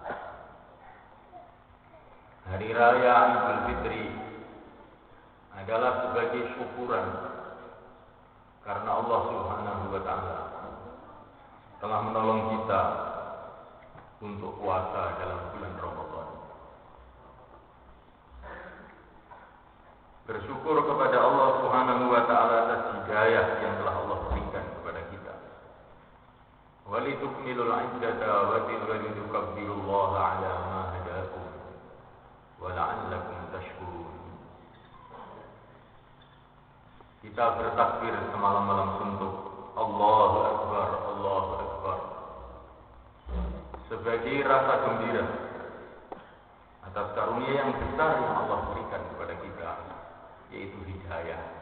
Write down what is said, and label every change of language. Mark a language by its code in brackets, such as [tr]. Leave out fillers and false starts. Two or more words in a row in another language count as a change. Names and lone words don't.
[id] Hari raya Idul Fitri adalah sebagai syukuran karena Allah [ar] سبحانه وتعالى [id] telah menolong kita untuk puasa dalam bulan Ramadan. Bersyukur kepada Allah [ar] سبحانه وتعالى [id] atas hidayah yang telah Allah berikan kepada kita. [ar] ولتكملوا العدة ولتكبروا الله على ما هداكم ولعلكم تشكرون. [id] Kita bertakbir semalam-malam suntuk. [ar] الله أكبر الله أكبر. [id] Sebagai rasa gembira atas karunia yang besar yang Allah berikan kepada kita, yaitu hidayah.